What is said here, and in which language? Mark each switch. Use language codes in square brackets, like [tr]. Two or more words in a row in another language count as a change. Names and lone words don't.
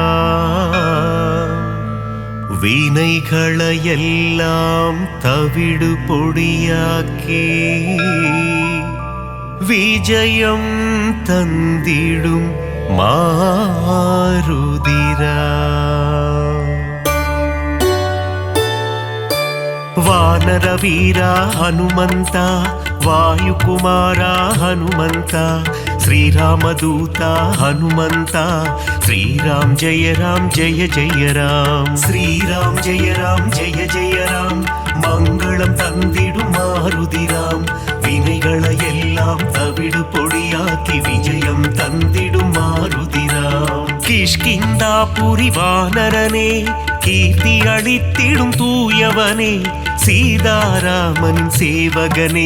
[ta] வினைகளையெல்லாம் தவிடு பொடியாக்கி விஜயம் தந்திடும் மாருதிரா. வானர வீர ஹனுமந்த, வாயுகுமார ஹனுமந்த, ஸ்ரீராமதூத ஹனுமந்த. [sa] श्रीराम् जय राम् जय जय राम्. श्रीराम् जय राम् जय जय राम्. [ta] மங்களம் தந்திடும் மாருதிராம். வினைகளை எல்லாம் தவிடு பொடியாக்கி விஜயம் தந்திடும் மாருதிராம். கிஷ்கிந்தாபுரி வானரனே, கீர்த்தி அளித்திடும் தூயவனே, சீதாராமன் சேவகனே.